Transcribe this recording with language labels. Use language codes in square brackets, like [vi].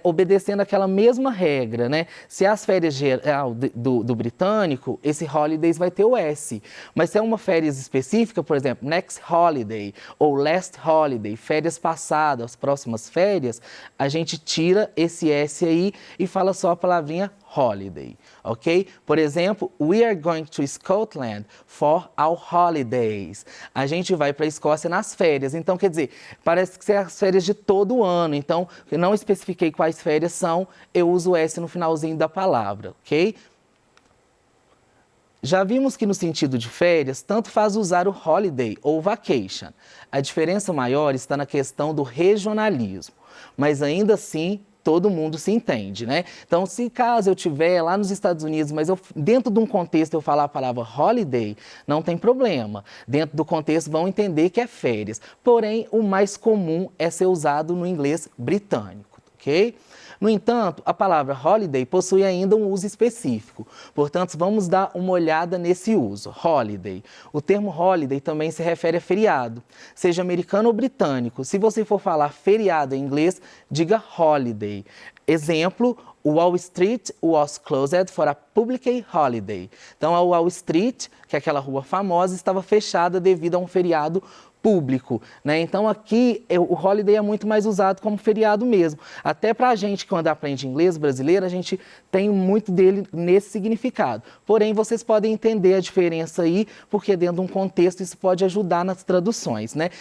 [pt] Obedecendo aquela mesma regra, né? Se é as férias geral do britânico, esse holidays vai ter o S. Mas se é uma férias específica, por exemplo, [en] next holiday [pt] ou [en] last holiday, [pt] férias passadas, próximas férias, a gente tira esse S aí e fala só a palavrinha holiday, ok? Por exemplo, [en] we are going to Scotland for our holidays. [pt] A gente vai para a Escócia nas férias. Então, quer dizer, parece que são as férias de todo o ano. Então, eu não especifiquei quais férias são, eu uso S no finalzinho da palavra, ok? Já vimos que no sentido de férias, tanto faz usar o holiday ou vacation. A diferença maior está na questão do regionalismo, mas ainda assim todo mundo se entende, né? Então, se caso eu estiver lá nos Estados Unidos, mas dentro de um contexto eu falar a palavra holiday, não tem problema. Dentro do contexto vão entender que é férias. Porém, o mais comum é ser usado no inglês britânico, ok? No entanto, a palavra holiday possui ainda um uso específico. Portanto, vamos dar uma olhada nesse uso, holiday. O termo holiday também se refere a feriado, seja americano ou britânico. Se você for falar feriado em inglês, diga holiday. Exemplo, [en] Wall Street was closed for a public holiday. [pt] Então, a Wall Street, que é aquela rua famosa, estava fechada devido a um feriado público, né? Então aqui o holiday é muito mais usado como feriado mesmo. Até para a gente que quando aprende inglês brasileiro, a gente tem muito dele nesse significado. Porém, vocês podem entender a diferença aí, porque dentro de um contexto isso pode ajudar nas traduções, né?